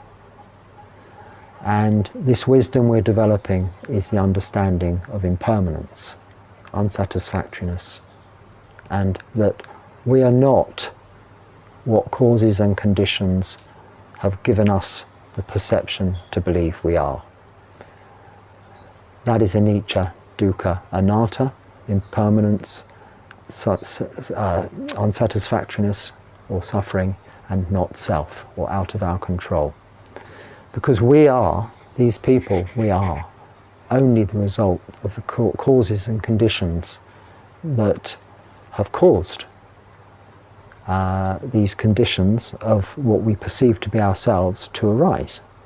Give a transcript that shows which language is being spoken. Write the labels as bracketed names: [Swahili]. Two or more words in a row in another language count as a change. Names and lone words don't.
[English] And this wisdom we're developing is the understanding of impermanence, unsatisfactoriness, and that we are not what causes and conditions have given us the perception to believe we are. That is [Pali] anicca, dukkha, anatta, [English] impermanence, unsatisfactoriness or suffering, and not self, or out of our control. Because we are, these people, we are only the result of the causes and conditions that have caused these conditions of what we perceive to be ourselves to arise.